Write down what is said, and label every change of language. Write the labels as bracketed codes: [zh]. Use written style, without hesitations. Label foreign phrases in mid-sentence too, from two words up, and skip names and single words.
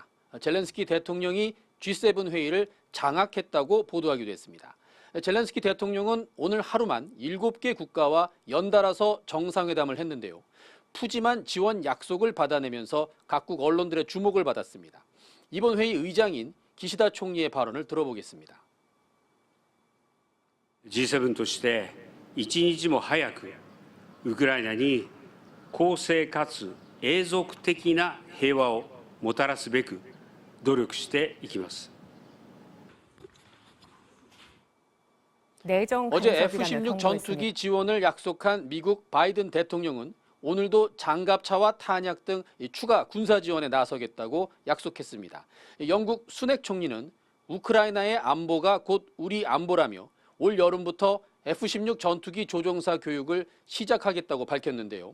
[ko] 젤렌스키 대통령이 G7 회의를 장악했다고 보도하기도 했습니다. 젤렌스키 대통령은 오늘 하루만 7개 국가와 연달아서 정상회담을 했는데요. 푸짐한 지원 약속을 받아내면서 각국 언론들의 주목을 받았습니다. 이번 회의 의장인 기시다 총리의 발언을 들어보겠습니다. [ja] G7 として一日も早くウクライナに公正かつ永続的な平和をもたらすべく努力していきます。 [ko] 어제 F-16 전투기 지원을 약속한 미국 바이든 대통령은 오늘도 장갑차와 탄약 등 추가 군사 지원에 나서겠다고 약속했습니다. 영국 수넥 총리는 우크라이나의 안보가 곧 우리 안보라며 올 여름부터 F-16 전투기 조종사 교육을 시작하겠다고 밝혔는데요.